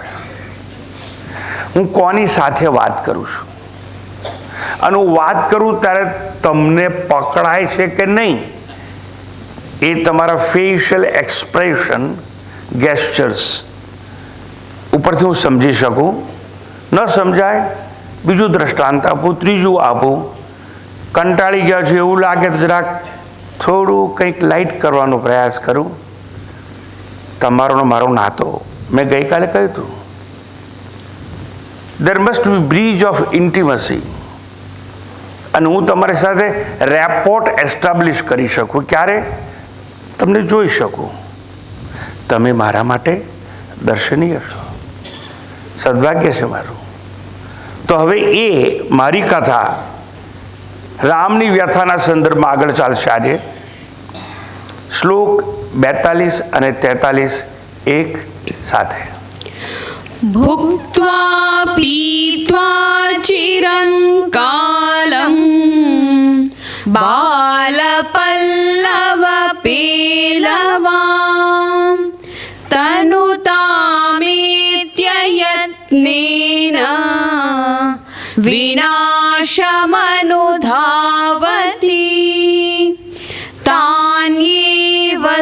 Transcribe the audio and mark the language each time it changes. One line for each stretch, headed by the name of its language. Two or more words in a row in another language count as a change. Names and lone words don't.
Gujarati: હું કોની સાથે વાત કરું છું અને હું વાત કરું ત્યારે તમને પકડાય છે કે નહીં એ તમારા
English: facial expression gestures
Gujarati: ઉપરથી હું સમજી શકું. ન સમજાય બીજું દ્રષ્ટાંત આપું, ત્રીજું આપું. કંટાળી ગયા છું એવું લાગે તો જરાક થોડું કંઈક લાઇટ કરવાનો પ્રયાસ કરું. તમારો મારો નાતો મેં ગઈકાલે કહ્યું હતું,
English: there must be bridge of intimacy.
Gujarati: અને હું તમારી સાથે
English: rapport establish
Gujarati: કરી શકું. ક્યારે? તમને જોઈ શકું. તમે મારા માટે દર્શનીય છો. સદભાગ્ય છે મારું. તો હવે એ મારી કથા રામની વ્યથાના સંદર્ભમાં આગળ ચાલશે. આજે શ્લોક 42 અને 43 એક સાથે.
Sanskrit: भुक्त्वा पीत्वा चिरं कालं बालपल्लवपेलवां तनुतामेत्ययत्नेन विनाशमनुधावति तान्येव